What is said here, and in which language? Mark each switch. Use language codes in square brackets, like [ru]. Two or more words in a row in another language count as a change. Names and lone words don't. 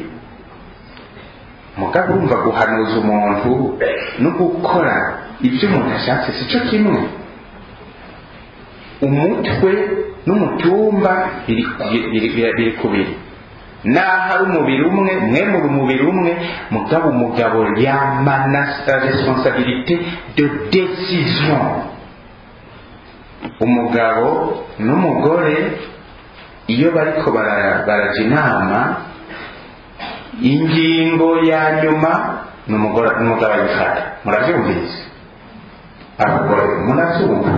[rn] mugabo urumva guhanuza umuntu no gukora ibyo umuntu ashatse si cyo kimwe. umutwe n'umutumba biri kubiri. naho ari umubiri umwe, mwe muri umubiri umwe, mugabo umugabo yamana [fr] responsabilité de décision. [rn] umugabo n'umugore iyo bariko barajya inama, ingingo ya nyuma n'umugabo ayifata. murabyumvise abagore?